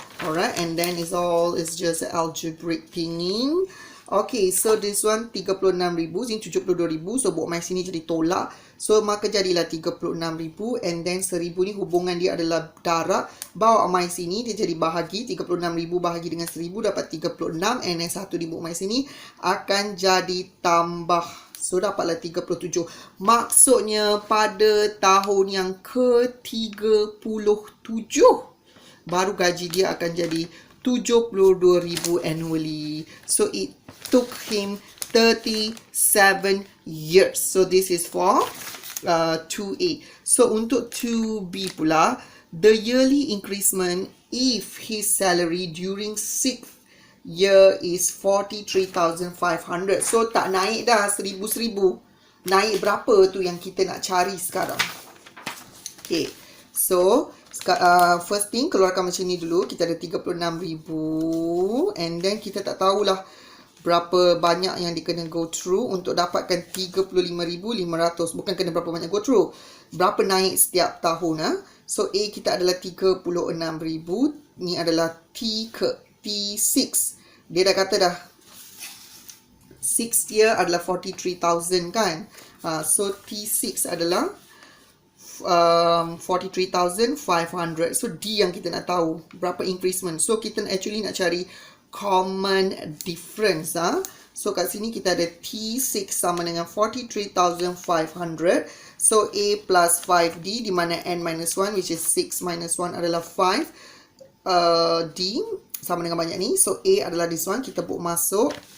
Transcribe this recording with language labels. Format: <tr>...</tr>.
<en>Alright, and then it's just algebraic thingy. Okay, so this one 36,000 ini 72,000.</en> <ms>So buat mai sini jadi tolak. So maka jadilah 36,000</ms> <en>and then</en> <ms>1,000 ni hubungan dia adalah darab. Bawa mai sini dia jadi bahagi. 36,000 bahagi dengan 1,000 dapat 36</ms> <en>and then</en> <ms>1 dibuat mai sini akan jadi tambah. So dapatlah 37. Maksudnya pada tahun yang ke-37 baru gaji dia akan jadi 72,000 annually.</ms> <en>So it took him 37 years. So this is for 2A.</en> <ms>So untuk 2B pula,</ms> <en>the yearly increment if his salary during 6th year is 43,500.</en> <ms>So tak naik dah 1,000. Naik berapa tu yang kita nak cari sekarang. Okay. So first thing, keluarkan macam ni dulu. Kita ada 36,000 and then kita tak tahulah berapa banyak yang dia kena</ms> <en>go through</en> <ms>untuk dapatkan 35,500. Bukan kena berapa banyak</ms> <en>go through,</en> <ms>berapa naik setiap tahun. So A kita adalah 36,000. Ni adalah T6. Dia dah kata dah 6th year adalah 43,000 kan. So T6 adalah 43,500. So D yang kita nak tahu berapa increment. So kita actually nak cari common difference. So kat sini kita ada T6 sama dengan 43,500.</ms> <en>So A plus 5D di mana N minus 1 which is 6 minus 1 adalah 5.</en> <ms>D sama dengan banyak ni. So A adalah</ms> <en>this one,</en> <ms>kita buat masuk.</ms>